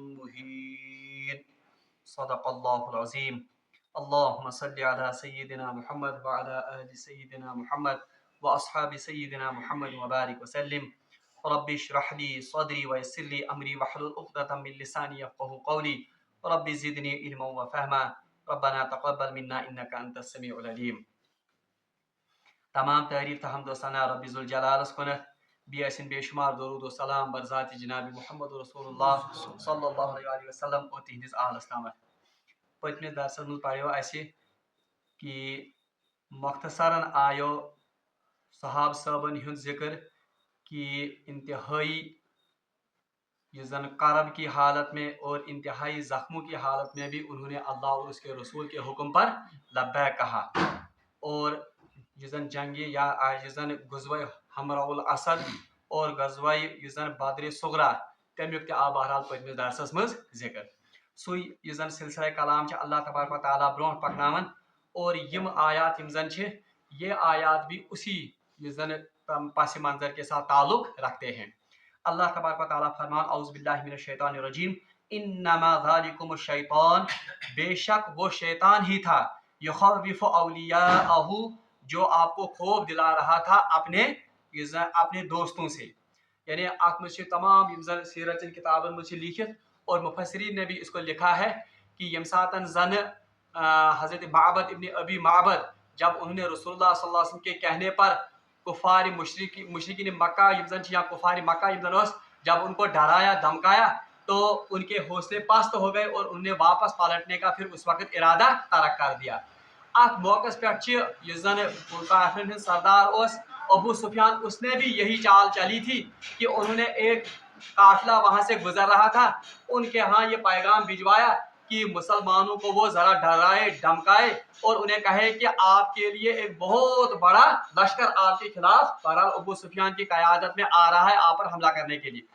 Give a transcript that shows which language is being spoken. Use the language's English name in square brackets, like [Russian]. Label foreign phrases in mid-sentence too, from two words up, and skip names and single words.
[Arabic] مهين صدق الله العظيم اللهم صل على سيدنا محمد وعلى آل سيدنا محمد وأصحاب سيدنا محمد وبارك وسلم رب اشرح لي صدري ويسر لي أمري واحلل عقدة من لساني يفقهوا قولي رب زدني علما وفهما ربنا تقبل منا إنك أنت السميع العليم. [Kashmiri] تمام تعریف تہ حمد و ثنا رب ذوالجلالس کنتھ بیسن بے شمار درود و سلام بر ذات جناب محمد رسول اللہ [Arabic] صلی اللہ علیہ وسلم [Kashmiri] اور تہندس آلس تامت. پتمس درسس مز پڑھو اسہ کہ مختصراً آیو صحاب صاحبن ہند ذکر کہ انتہائی یہ زن [Urdu] کرب کی حالت میں اور انتہائی زخموں کی حالت میں بھی انہوں نے اللہ اور اس کے رسول کے حکم پر لبیک کہا. [Kashmiri] اور یہ زن جنگی یا یہ زن غزوہ حمراء الاسد اور غزوہ یہ زن بدر صغرا تمیک تہ آو بہرحال پتمس درسس مز ذکر. سوی یہ زن سلسلہ کلام چھ اللہ تبارک و تعالیٰ برونٹ پکناون اور یم آیات یم زن چھ [Urdu] یہ آیات بھی اسی یہ زن پس منظر کے ساتھ تعلق رکھتے ہیں. اللہ تبارک و تعالیٰ فرمان [Arabic] اعوذ باللہ من الشیطان الرجیم انما ذالکم الشیطان [Urdu] بے شک وہ شیطان ہی تھا [Arabic] یخوف اولیاءہ [Urdu] جو آپ کو خوف دلا رہا تھا اپنے دوستوں سے. یعنی [Kashmiri] ات مجھ تمام یم زن سیرت کتابن مجھ لکھت [Urdu] اور مفسرین نے بھی اس کو لکھا ہے کہ [Kashmiri] یم ساتن زن [Urdu] حضرت معبد ابن ابی معبد جب انہوں نے رسول اللہ [Arabic] صلی اللہ علیہ وسلم [Urdu] کے کہنے پر کفار مشرکین مکہ [Kashmiri] یم زن [Urdu] یا کفار مکہ [Kashmiri] یم زن [Urdu] جب ان کو ڈرایا دھمکایا تو ان کے حوصلے پست ہو گئے اور انہوں نے واپس پلٹنے کا پھر اس وقت ارادہ ترک کر دیا. [Kashmiri] ات موقع پہ یہ زن کافرن ہند سردار [Urdu] ابو سفیان اس نے بھی یہی چال چلی تھی کہ انہوں نے ایک قافلہ وہاں سے گزر رہا تھا ان کے ہاں یہ پیغام بھجوایا کہ مسلمانوں کو وہ ذرا ڈرائے دھمکائے اور انہیں کہے کہ آپ کے لیے ایک بہت بڑا لشکر آپ کے خلاف بہرحال ابو سفیان کی قیادت میں آ رہا ہے آپ پر حملہ کرنے کے لیے.